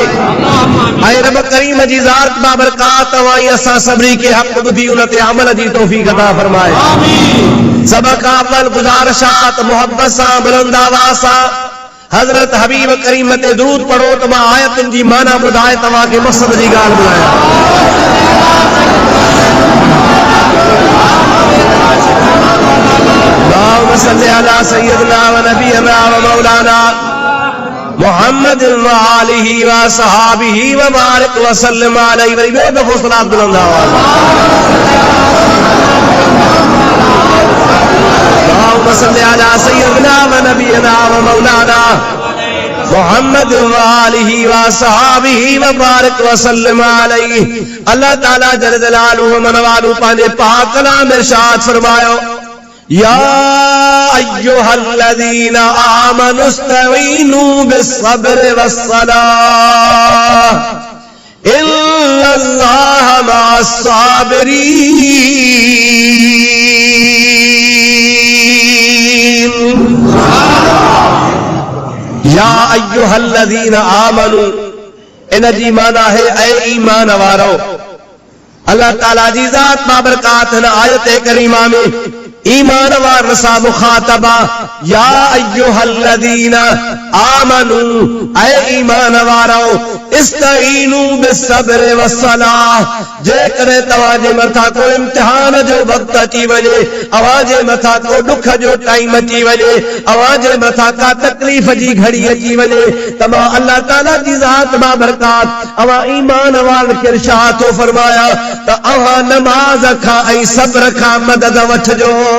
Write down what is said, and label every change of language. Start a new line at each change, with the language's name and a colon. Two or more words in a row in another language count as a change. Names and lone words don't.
Sindhi: ऐं रब करीम जी ज़ात बाबरकात तव्हां असां सभिनी के हक़ ॿुधी उन ते अमल जी तौफीक अता फरमाए। सब का अव्वल गुज़ारिशात मोहब्बत सां बुलंद आवाज़ सां हज़रत हबीब करीम ते दुरूद पढ़ो त मां आयतुनि जी माना ॿुधाए तव्हांखे मक़सद जी ॻाल्हि ॿुधायां।
Arabic: اللهم صل على سيدنا و نبينا و مولانا محمد و آله و صحبه و بارك و سلم عليه
Sindhi: व बे दफ़ो सलात बुलंद आवाज़।
Arabic: اللهم صل على سيدنا و نبينا و مولانا محمد و آله و صحبه و بارك و سلم عليه.
Sindhi: अल्लाह ताला
Arabic: جل جلاله و عم نواله
Sindhi: पांजे पाक कलाम इरशाद फरमायो
Arabic: يا أيها الذين آمنوا استعينوا بالصبر والصلاة إن الله مع الصابرين. يا أيها الذين آمنوا
Sindhi: इन जी माना है ऐ ईमान वारो। अल्लाह ताला जी ज़ात बाबरकात हिन आयत करीमा में ईमान वारन सां मुखातबा
Arabic: يا أيها الذين آمنوا
Sindhi: ऐ ईमान वारो
Arabic: استعينوا بالصبر والصلاة.
Sindhi: जेकॾहिं तव्हांजे मथां को इम्तिहान जो वक़्तु अची वञे, अव्हां जे मथां को दुख जो टाइम अची वञे, अव्हां जे मथां का तकलीफ़ जी घड़ी अची वञे त मां अल्लाह ताला जी ज़ात बाबरकात अव्हां ईमान वारन खे इरशाद थो फरमाया त अव्हां नमाज़ खां ऐं सब्र खां मदद वठिजो।